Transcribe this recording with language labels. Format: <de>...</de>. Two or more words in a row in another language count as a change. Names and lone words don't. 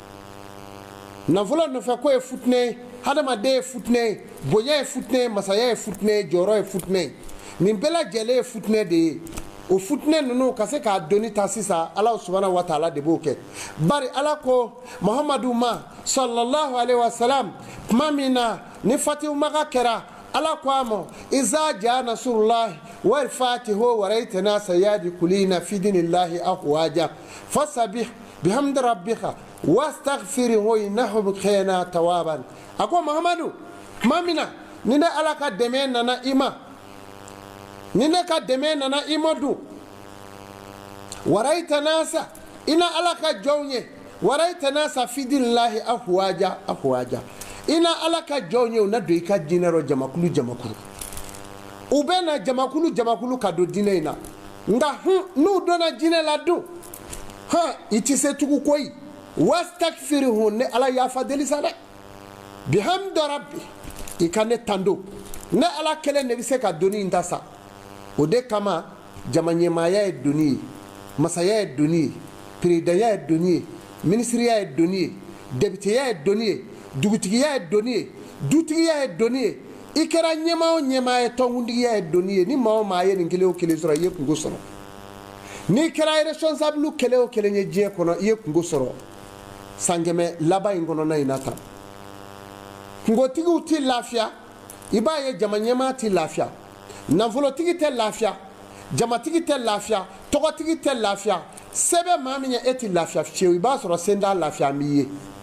<bm>nafolo nɔfɛ ko ye futinɛ ye hadamaden ye futinɛ ye bonya ye futinɛ ye masaya ye futinɛ ye jɔyɔrɔ ye futinɛ ye nin bɛɛ lajɛlen ye futinɛ de ye o futinɛ ninnu ka se k'a doni ta sisan ala</bm> <ar>سبحانه وتعالى</ar> <bm>de b'o kɛ bari ala ko muhamadu ma</bm> <ar>صلى الله عليه وسلم</ar> <bm>tuma min na ni fatihu maka kɛra ala ko a ma</bm> <ar>إذا جاء نصر الله والفتح ورأيت الناس يدخلون في دين الله أفواجا فسبح بحمد ربك واستغفره إنه كان توابا</ar> <bm>ako muhammadu tuma min na ni ne ala ka dɛmɛ nana i ma ni ne ka dɛmɛ nana i ma dun</bm> <ar>ورأيت الناس</ar> <bm>ina ala ka jɔnw ye</bm> <ar>ورأيت الناس في دين الله أفواجا</ar> <bm>ina ala ka jɔnw ye u na don i ka diinɛ rɔ jamakulu u bɛ na jamakulu ka don diinɛ in na nka n'u donna diinɛ la dun i tɛ se tugun koyi wastakfirhu ne ala yafa deli sa dɛ</bm> <ar>بحمد ربي</ar> <bm>i ka ne tando ne ala kelen de bɛ se ka doni in ta sa o de kama jama ɲɛmaaya ye doni ye masaya ye doni ye peredaya ye doni ye minisiriya ye doni ye debiteya ye doni ye dugutigiya ye doni ye dutigiya ye doni ye i kɛra ɲɛmaa o ɲɛmaa ye tɔnkuntigiya ye doni ye ni maa o maa ye nin kelen o kelen sɔrɔ i ye kungo sɔrɔ n'i kɛra responsable kelen o kelen ye diɲɛ kɔnɔ i ye kungo sɔrɔ san 100 laban in kɔnɔna in na tan kungotigiw tɛ lafiya i b'a ye jama ɲɛmaa tɛ lafiya nafolotigi tɛ lafiya jamatigi tɛ lafiya tɔgɔtigi tɛ lafiya se bɛ maa min ye e tɛ lafiya fiyewu i b'a sɔrɔ sen t'a lafiya b'i ye</bm>